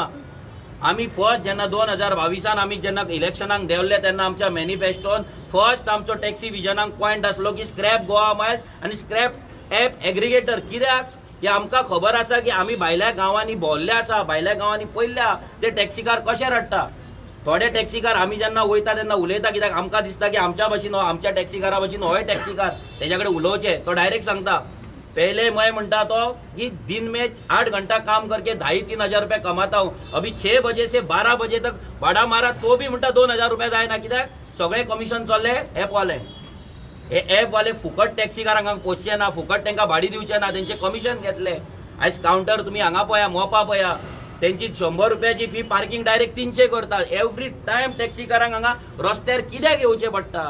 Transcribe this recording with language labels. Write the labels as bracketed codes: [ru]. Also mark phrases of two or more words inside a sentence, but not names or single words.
[kok] आमी फर्स्ट जेन्ना 2022 आमी जेन्ना इलेक्शनाक देंवले तेन्ना आमच्या मॅनिफेस्टोन फर्स्ट आमचो टॅक्सी विजनाक पॉयंट आसलो की [en] scrap Goa Miles [kok] आनी [en] scrap app aggregator. [kok] कित्याक की आमकां खबर आसा की आमी भायल्या गांवांनी भोंवल्ले आसा, भायल्या गांवांनी पयल्या ते टॅक्सीकार कशे रडटा. थोडे टॅक्सीकार आमी जेन्ना वयता तेन्ना उलयता, कित्याक आमकां दिसता की आमच्या भशेन आमच्या टॅक्सीकारा भशेन होय टॅक्सीकार, तेज्या कडेन उलोवचे. तो डायरेक्ट सांगता, [hi] पहले मैं [kok] म्हणता तो [hi] कि दिन में 8 घंटा काम करके 2,500-3,000 रुपये कमाता हूँ, अभी 6 बजे से 12 बजे तक भाड़ा मारा तो भी म्हणटा 2,000 रुपये जायना. [kok] कित्याक सगळे कमिशन चल्ले ॲपवाले. हे ॲपवाले फुकट टॅक्सीकारांक पोसचे ना, फुकट तांकां भाडी दिवचे ना, तेंचे कमिशन घेतले. आयज कावंटर तुमी हांगा पळया, मोपा पळया, त्यांची 100 रुपयाची फी पार्किंग डायरेक्ट 300 करतात. [en] every time [kok] टॅक्सीकारांक हांगा रस्त्यार कित्याक येवचें पडटा.